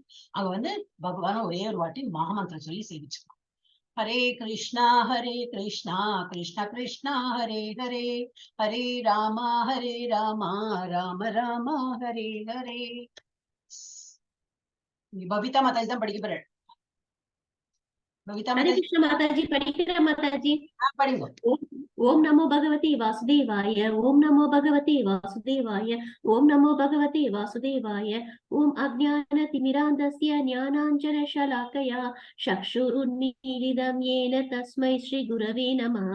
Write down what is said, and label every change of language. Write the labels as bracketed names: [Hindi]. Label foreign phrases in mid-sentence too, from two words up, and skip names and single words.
[Tamil] அங்க வந்து பகவான ஒரே ஒரு வாட்டி மகாமந்திரம் சொல்லி சேவிச்சுக்கோம். [Sanskrit] हरे कृष्ण कृष्ण कृष्ण हरे हरे, हरे राम राम राम हरे हरे. [Tamil] பபிதா மாதாஜி தான் படிக்க போறேன். [Hindi] हरे कृष्ण माताजी पढ़िए माताजी। [Tamil] படிங்க. [Sanskrit] ओम नमो भगवते वासुदेवाय, ओम नमो भगवते वासुदेवाय, ओम नमो भगवते वासुदेवाय। ओम अज्ञानतिमिरान्धस्य ज्ञानाञ्जनशलाकया चक्षुरुन्मीलितं येन तस्मै श्री गुरवे नमः।